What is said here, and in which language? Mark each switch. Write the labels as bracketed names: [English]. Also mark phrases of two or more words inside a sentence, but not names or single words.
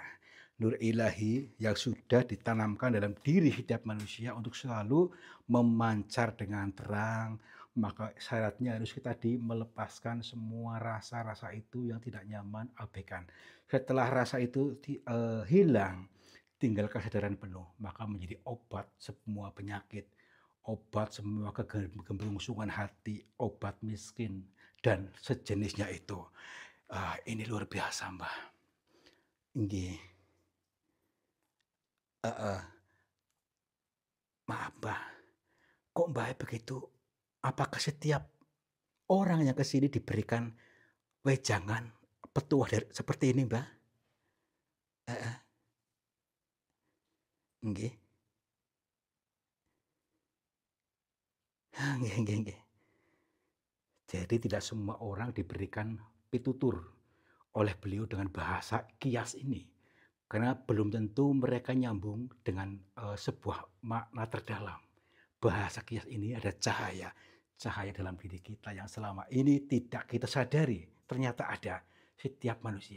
[Indonesian] Nur ilahi yang sudah ditanamkan dalam diri setiap manusia untuk selalu memancar dengan terang, maka syaratnya harus kita melepaskan semua rasa-rasa itu yang tidak nyaman, abaikan. Setelah rasa itu hilang, tinggal kesadaran penuh, maka menjadi obat semua penyakit, obat semua kegemerlungsungan hati, obat miskin, dan sejenisnya itu. Ini luar biasa, [Javanese] Mbah. Nggih. Heeh. [Indonesian] Maaf, Mbah. Kok Mbah begitu? Apakah setiap orang yang ke sini diberikan wejangan petuah seperti ini, Mbah? Heeh. Nggih. [Javanese] Nggih nggih nggih. [Indonesian] Jadi tidak semua orang diberikan pitutur oleh beliau dengan bahasa kias ini. Karena belum tentu mereka nyambung dengan sebuah makna terdalam. Bahasa kias ini ada cahaya, cahaya dalam diri kita yang selama ini tidak kita sadari, ternyata ada setiap manusia.